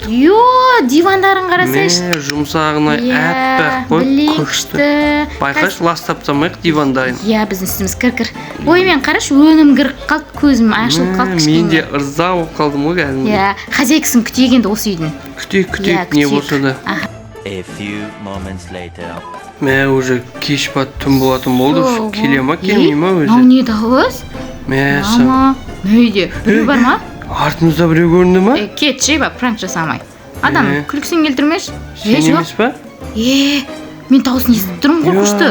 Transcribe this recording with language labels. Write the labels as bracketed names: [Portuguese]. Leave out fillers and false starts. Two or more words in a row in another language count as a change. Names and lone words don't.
[Kazakh] Дивандарын қарасайшы. Жұмсағына әппақ қой, күшті. Байқаш, лас таптамайық дивандайын. Біздің істіміз кір-кір. Ой, мен қараш, өнім кіріп қалды, көзім ашылып қалды кішкене. Мен де ырза болып қалдым ғой кәдімгі. Хозяйкасын күтейік енді осы үйдің. Күтейік, не болса да. [English] A few moments later. [Kazakh] Уже кеш бат, түн болатын болды. Келе ма, келмей ма өзі? Мынау не дауыс? Мама, нөйде? Біреу бар ма? Артымызда біреу көрінді ма? Кетші, пранк жасамай. Адам, күлкісін келтірмеш? Сен емес па? Мен дауысын естіп тұрмын, қорқышты.